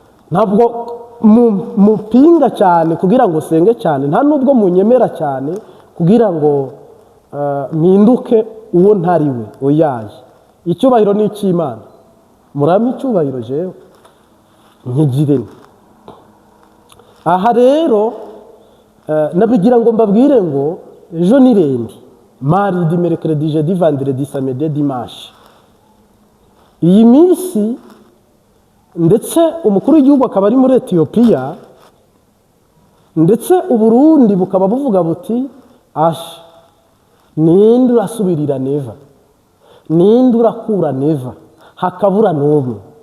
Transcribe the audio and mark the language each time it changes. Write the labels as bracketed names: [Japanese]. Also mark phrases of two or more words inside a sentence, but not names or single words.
[Kinyarwanda] Ntabwo mu-, mupinga cyane kugira ngo senge cyane, nta nubwo munyemera cyane kugira ngo, ah, mpinduke uwo ntari we. Oya, icyubahiro ni icy'Imana. Murampe icyubahiro jewe, nkigire nte. Aha rero, eh, nabigira ngo mbabwire ngo ejo ni rendi, [French] mardi, mercredi, jeudi, vendredi, samedi, dimanche. [Kinyarwanda] Iyi minsi ndetse umukuru w'igihugu akaba ari muri Ethiopia, ndetse u Burundi bukaba buvuga buti, "Ash, ninde urasubirira Neva? Ninde urakura Neva?" Hakabura n'umwe.